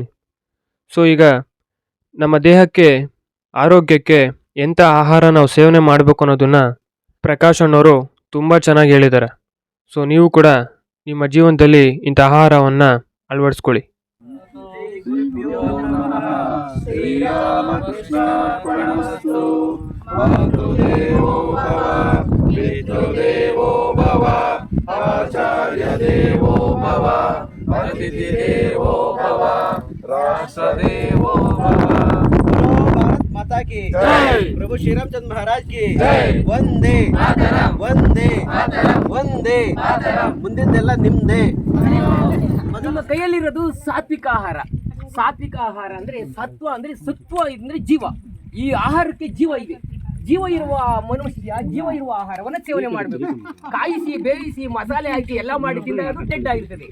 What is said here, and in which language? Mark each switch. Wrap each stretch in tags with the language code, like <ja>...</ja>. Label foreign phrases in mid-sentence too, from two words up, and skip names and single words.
<kn>ಸೊ ಈಗ ನಮ್ಮ ದೇಹಕ್ಕೆ, ಆರೋಗ್ಯಕ್ಕೆ ಎಂಥ ಆಹಾರ ನಾವು ಸೇವನೆ ಮಾಡಬೇಕು ಅನ್ನೋದನ್ನು ಪ್ರಕಾಶ್ ಅಣ್ಣವರು ತುಂಬ ಚೆನ್ನಾಗಿ ಹೇಳಿದ್ದಾರೆ. ಸೊ ನೀವು ಕೂಡ ನಿಮ್ಮ ಜೀವನದಲ್ಲಿ ಇಂಥ ಆಹಾರವನ್ನು ಅಳವಡಿಸ್ಕೊಳ್ಳಿ.</kn> <sa>ಶ್ರೀರಾಮಕೃಷ್ಣಾರ್ಪಣಮಸ್ತು. ಮಾತೃದೇವೋ ಭವ, ಪಿತೃದೇವೋ ಭವ, ಆಚಾರ್ಯ ದೇವೋ ಭವ, ಅತಿಥಿ ದೇವೋ ಭವ, ರಾಷ್ಟ್ರದೇವೋ ಭವ.</sa> <hi>भारत माता की जय. प्रभु श्री रामचंद्र महाराज की जय. वंदे वंदे वंदे.</hi> <kn>ಮುಂದಿದ್ದೆಲ್ಲ ನಿಮ್ದೇ. ನಮ್ಮ ಕೈಯಲ್ಲಿರೋದು ಸಾತ್ವಿಕ ಆಹಾರ. ಸಾತ್ವಿಕ ಆಹಾರ ಅಂದ್ರೆ ಸತ್ವ, ಅಂದ್ರೆ ಸತ್ವ ಅಂದ್ರೆ ಜೀವ. ಈ ಆಹಾರಕ್ಕೆ ಜೀವ ಇದೆ. ಜೀವ ಇರುವ ಮನುಷ್ಯ ಜೀವ ಇರುವ ಆಹಾರವನ್ನು ಸೇವನೆ ಮಾಡಬೇಕು. ಕಾಯಿಸಿ ಬೇಯಿಸಿ ಮಸಾಲೆ ಹಾಕಿ ಎಲ್ಲ ಮಾಡಿ ತಿಂದಾಗ ಅದು ಡೆಡ್ ಆಗಿರ್ತದೆ.</kn>